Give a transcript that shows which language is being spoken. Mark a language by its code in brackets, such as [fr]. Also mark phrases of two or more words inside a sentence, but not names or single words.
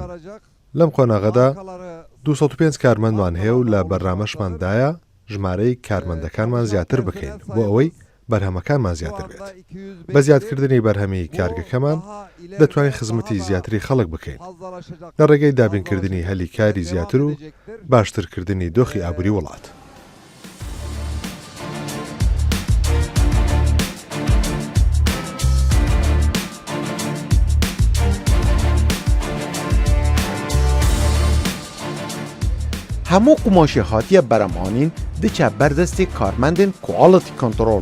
[ckb] لەم قۆناغەدا 205 کارمەندمان هەیە و لە بەرنامەشماندایە ژمارەی کارمەندەکانمان زیاتر بکەین بۆ ئەوەی بەرهەمەکانمان زیاتر بێت. بە زیادکردنی بەرهەمی کارگەکەمان دەتوانین خزمەتی زیاتری خەڵک بکەین لە ڕێگەی دابینکردنی هەلی کاری زیاتر و باشترکردنی دۆخی ئابووری وڵات. [ku] همو قماش هاتیه برمانین دچه بردستی کارمندین [en] quality control